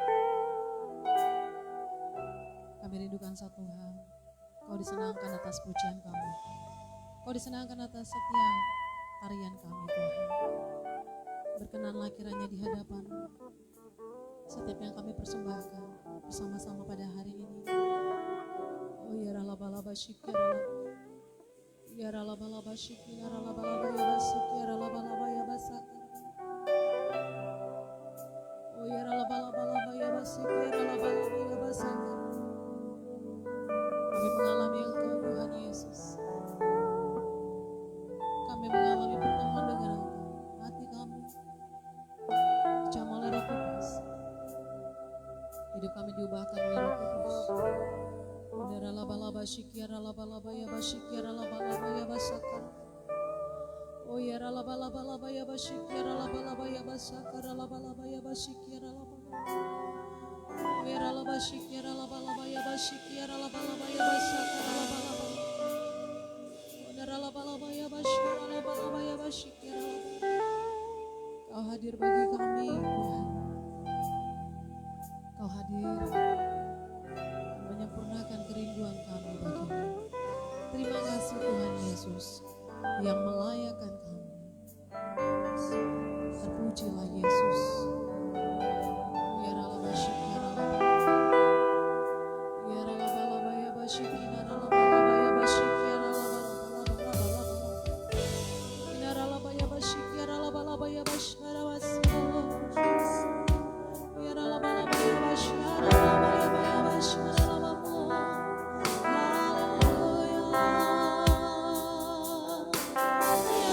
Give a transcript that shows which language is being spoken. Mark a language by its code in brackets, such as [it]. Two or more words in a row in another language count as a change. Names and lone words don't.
[id] Kami rindukan satu hal, Kau disenangkan atas pujian kami. Kau disenangkan atas setiap tarian kami Tuhan. Berkenanlah kiranya di hadapan setiap yang kami persembahkan bersama-sama pada hari ini. Oh ya ralabalaba syikirala, ya ralabalaba syikina ralabalaba ya basik ya ralabalaba ya basak. Oh ya ralabalaba ya basik ya ralabalaba ya basak. Kami mengalami Engkau Tuhan Yesus. Kami mengalami pertemuan dengan Engkau. Hati kami dijamah oleh Roh Kudus. Hidup kami diubahkan oleh Roh Kudus. Udara laba-laba syikiara laba-laba ya basyikiara laba-laba ya basaka. Oh ya laba-laba ya basyikiara laba-laba ya basaka laba-laba ya basyikiara laba-laba. Oh ya laba syikiara laba-laba ya basyikiara laba-laba ya basaka laba-laba. Udara laba-laba ya basyikiara laba-laba ya basyikiara laba-laba. Kau hadir bagi kami Tuhan. Kau hadir menyempurnakan kerinduan kami bagimu. Terima kasih Tuhan Yesus yang melayakan kami. Terpujilah Yesus. Ya ralaba syikara laba. Ya ralaba laba ya basyikina ralaba laba ya basyikira laba laba laba laba. Ya ralaba ya basyikira laba laba ya basyara wasilo. Ya ralaba laba ya basyara laba ya basyara laba. Haleluya.